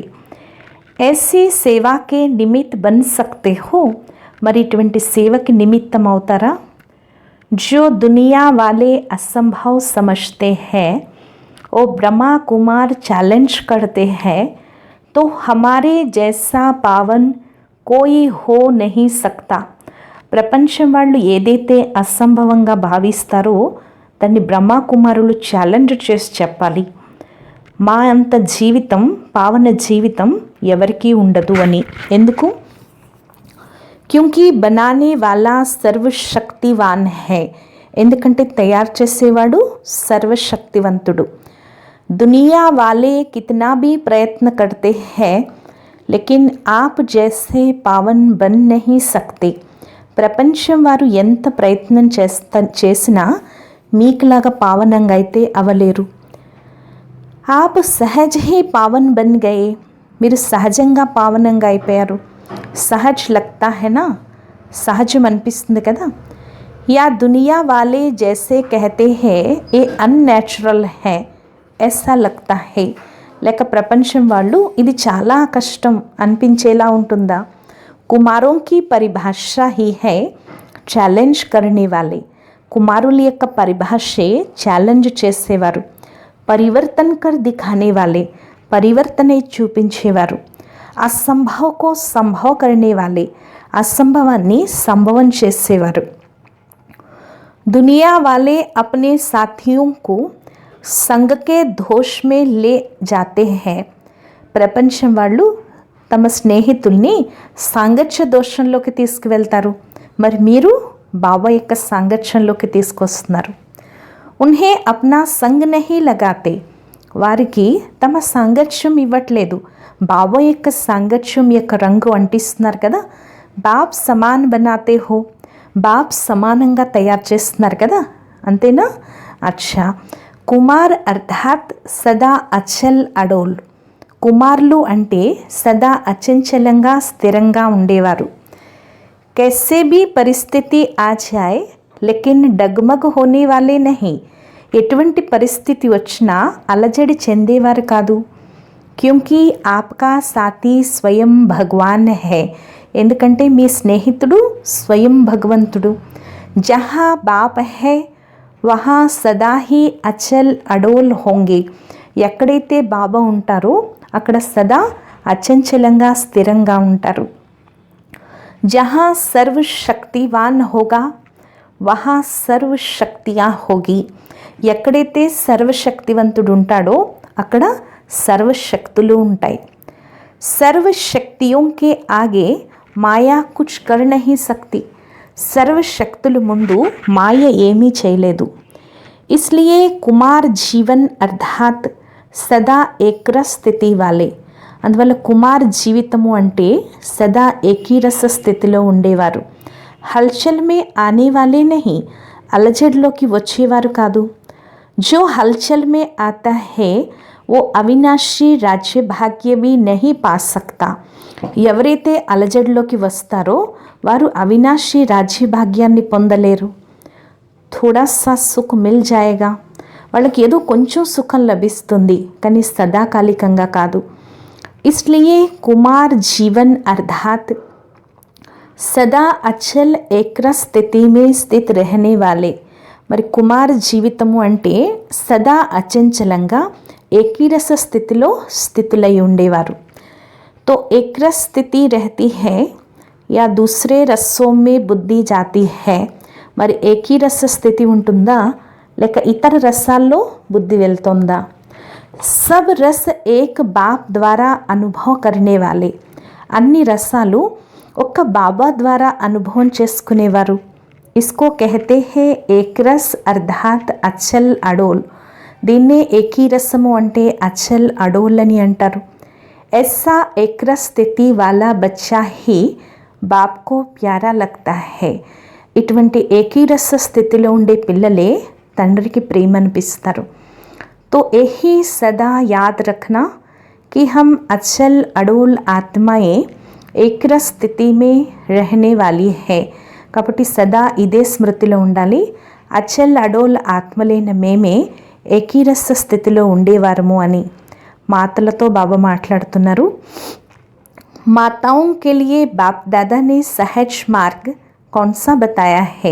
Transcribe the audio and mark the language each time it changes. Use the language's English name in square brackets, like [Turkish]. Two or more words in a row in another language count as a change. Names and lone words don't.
[Hindi] ऐसी सेवा के निमित्त बन सकते हो, [Telugu] మరి ఇటువంటి సేవకి నిమిత్తం అవుతారా. [Hindi] जो दुनिया वाले असंभव समझते हैं वो ब्रह्मा कुमार चैलेंज करते हैं, तो हमारे जैसा पावन कोई हो नहीं सकता. [Telugu] ప్రపంచం వాళ్ళు ఏదైతే అసంభవంగా భావిస్తారో దాన్ని బ్రహ్మకుమారులు ఛాలెంజ్ చేసి చెప్పాలి. మా అంత జీవితం, పావన జీవితం ఎవరికీ ఉండదు అని. [Hindi] ఎందుకు? क्योंकि बनाने वाला सर्वशक्तिवान है. [Telugu] ఎందుకంటే తయారు చేసేవాడు సర్వశక్తివంతుడు. [Hindi] दुनिया वाले कितना भी ప్రయత్న करते हैं लेकिन आप जैसे पावन बन नहीं सकते. [Telugu] ప్రపంచం వారు ఎంత ప్రయత్నం చేసినా మీకులాగా పావనంగా అయితే అవ్వలేరు. [Hindi] आप सहज ही पावन बन गए. [Telugu] మీరు సహజంగా పావనంగా అయిపోయారు. [Hindi] सहज लगता है ना, [Telugu] సహజం అనిపిస్తుంది కదా. [Hindi] या दुनिया वाले जैसे कहते हैं ये अननैचुरल है ऐसा लगता है. [Telugu] లేక ప్రపంచం వాళ్ళు ఇది చాలా కష్టం అనిపించేలా ఉంటుందా? [Hindi] कुमारों की परिभाषा ही है ఛాలెంజ్ करने वाले. [Telugu] కుమారుల యొక్క పరిభాషే ఛాలెంజ్ చేసేవారు. [Hindi] परिवर्तन कर दिखाने वाले, [Telugu] పరివర్తనే చూపించేవారు. [Hindi] असंभव को संभव करने वाले, [Telugu] అసంభవాన్ని సంభవం చేసేవారు. [Hindi] दुनिया वाले अपने साथियों को संग के दोष में ले जाते हैं. [Telugu] ప్రపంచం వాళ్ళు తమ స్నేహితుల్ని సాంగత్య దోషంలోకి తీసుకువెళ్తారు. మరి మీరు బాబా యొక్క సాంగత్యంలోకి తీసుకొస్తున్నారు. [Hindi] उन्हें अपना संग नहीं लगाते. [Telugu] వారికి తమ సాంగత్యం ఇవ్వట్లేదు, బాబా యొక్క సాంగత్యం యొక్క రంగు అంటిస్తున్నారు కదా. [Hindi] बाप समान बनाते हो, [Telugu] బాప్ సమానంగా తయారు చేస్తున్నారు కదా, అంతేనా? [Hindi] अच्छा. कुमार अर्थात सदा अचल अडोल. [Telugu] కుమారులు అంటే సదా అచంచలంగా స్థిరంగా ఉండేవారు. [Hindi] कैसे भी परिस्थिति आ जाए लेकिन डगमग होने वाले नहीं. [Telugu] ఎటువంటి పరిస్థితి వచ్చినా అలజడి చెందేవారు కాదు. [Hindi] क्योंकि आपका साथी स्वयं भगवान है. [Telugu] ఎందుకంటే మీ స్నేహితుడు స్వయం భగవంతుడు. [Hindi] जहाँ बाप है वहाँ सदा ही अचल अडोल होंगे. [Telugu] ఎక్కడైతే బాబా ఉంటారో అక్కడ సదా అచంచలంగా స్థిరంగా ఉంటారు. [Hindi] जहाँ सर्वशक्तिवान होगा वहाँ सर्वशक्तियाँ होंगी. [Telugu] ఎక్కడైతే సర్వశక్తివంతుడు ఉంటాడో అక్కడ సర్వశక్తులు ఉంటాయి. [Hindi] సర్వశక్తియోं के आगे माया कुछ कर नहीं सकती. [Telugu] సర్వశక్తులు ముందు మాయ ఏమీ చేయలేదు. [Hindi] इसलिए कुमार जीवन अर्थात सदा एकरस स्थिति वाले. [Telugu] అందువల్ల కుమార్ జీవితము అంటే సదా ఏకీరస స్థితిలో ఉండేవారు. [Hindi] हलचल में आने वाले नहीं, [Telugu] అలజడిలోకి వచ్చేవారు కాదు. [Hindi] जो हलचल में आता है वो अविनाशी राज्य भाग्य भी नहीं पा सकता. [Telugu] ఎవరైతే అలజడిలోకి వస్తారో వారు అవినాశీ రాజ్య భాగ్యాన్ని పొందలేరు. [Hindi] थोड़ा सा सुख मिल जाएगा. [Telugu] వాళ్ళకి ఏదో కొంచెం సుఖం లభిస్తుంది, కానీ సదాకాలికంగా కాదు. [Hindi] इसलिए कुमार जीवन अर्थात सदा अचल एकरस स्थिति में स्थित रहने वाले. [Telugu] మరి కుమార్ జీవితము అంటే సదా అచంచలంగా ఏకీరస స్థితిలో స్థితులై ఉండేవారు. [Hindi] तो एकरस स्थिति रहती है या दूसरे रसों में बुद्धि जाती है. [Telugu] మరి ఏకీరస స్థితి ఉంటుందా లేక ఇతర రసాల్లో బుద్ధి వెళ్తుందా? [Hindi] सब रस एक बाप द्वारा अनुभव करने वाले. [Telugu] అన్ని రసాలు ఒక్క బాబా ద్వారా అనుభవం చేసుకునేవారు. [Hindi] इसको कहते हैं एक रस अर्थात अचल अडोल. [Telugu] దీన్నే ఏకీరసము అంటే [Hindi] अचल अडोल [Telugu] అని అంటారు. [Hindi] ऐसा एक रस स्थिति वाला बच्चा ही बाप को प्यारा लगता है. [Telugu] ఇటువంటి ఏకీరస స్థితిలో ఉండే పిల్లలే తండ్రికి ప్రేమ అనిపిస్తారు. [Hindi] तो यही सदा याद रखना कि हम अचल अडोल आत्माएं एकरस स्थिति में रहने वाली है. [Telugu] కాబట్టి సదా ఇదే స్మృతిలో ఉండాలి. [Hindi] अचल अडोल [Telugu] ఆత్మలైన మేమే ఏకీరస స్థితిలో ఉండేవారము అని. మాతలతో బాబా మాట్లాడుతున్నారు. [Hindi] माताओं के लिए बाप दादा ने सहज मार्ग कौन सा बताया है.